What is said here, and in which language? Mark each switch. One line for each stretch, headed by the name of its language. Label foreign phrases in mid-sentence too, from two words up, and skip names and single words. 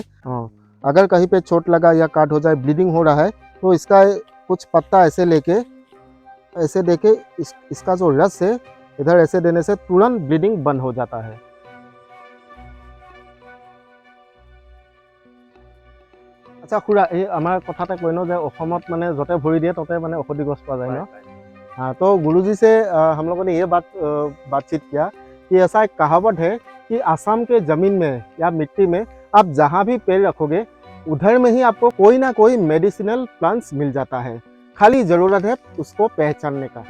Hindi: हाँ, अगर कहीं पे चोट लगा या काट हो जाए, ब्लीडिंग हो रहा है, तो इसका कुछ पत्ता ऐसे लेके ऐसे देके इसका जो रस है इधर ऐसे देने से तुरंत ब्लीडिंग बंद हो जाता है। अच्छा खुरा,
Assamese: এই আমাৰ কথা এটা কৈ ন যে অসমত মানে য'তে ভৰি দিয়ে ত'তে মানে ঔষধি গছ পোৱা যায় ন।
Hindi: हाँ, तो गुरुजी से हम लोगों ने ये बातचीत किया कि ऐसा एक कहावत है कि आसाम के ज़मीन में या मिट्टी में आप जहाँ भी पेड़ रखोगे, उधर में ही आपको कोई ना कोई
English: medicinal plants
Hindi: मिल जाता है, खाली ज़रूरत है उसको पहचानने का।